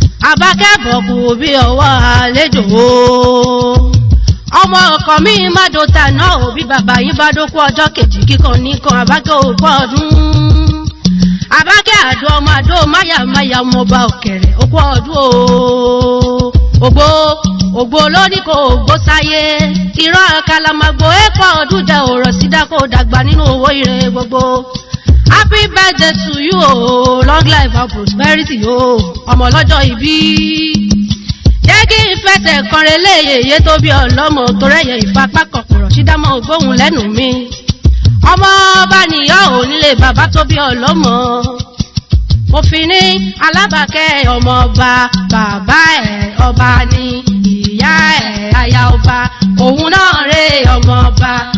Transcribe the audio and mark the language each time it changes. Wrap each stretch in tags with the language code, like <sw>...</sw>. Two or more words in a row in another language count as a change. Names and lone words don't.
<yo>Àbákẹ́ bọ̀kù bí ọwọ́ àlejò o. Ọmọ ọkọ mi má do tàná o, bí bàbá yín bá dókú ọjọ́ kejì kíkan nìkan Àbákẹ́ ò pọ̀ ọdún. Àbákẹ́ àdó ọmọ àdó máyàmáyà ọmọ ọba ọ̀kẹ́rẹ́ ó pọ̀ ọdún o. Ògbó, ògbó ló ní kò gbó sáyé. Ìran àkàlàmàgbò ẹ pọ̀ ọdún jẹ́ òrò sídá kó dàgbà nínú owó ire gbogbo.</yo> <en>Happy birthday to you o, long life and prosperity o,</en> <yo>ọmọ lọ́jọ́ ìbí. Jẹ́ kí n fẹsẹ̀ kan relé yèyé tó bí ọlọ́mọ, torí ẹ̀yẹ ìfapá kọ̀kọ̀rọ̀ sí dámọ̀ gbóhùn lẹ́nu mi. Ọmọ ọba nìyá ò nílé bàbá tó bí ọlọ́mọ. Mo fi ní Alábàákẹ́ ọmọ ọba, bàbá ẹ̀ ọba ni, ìyá ẹ̀ aya ọba, òun náà rè ọmọ ọba.</yo>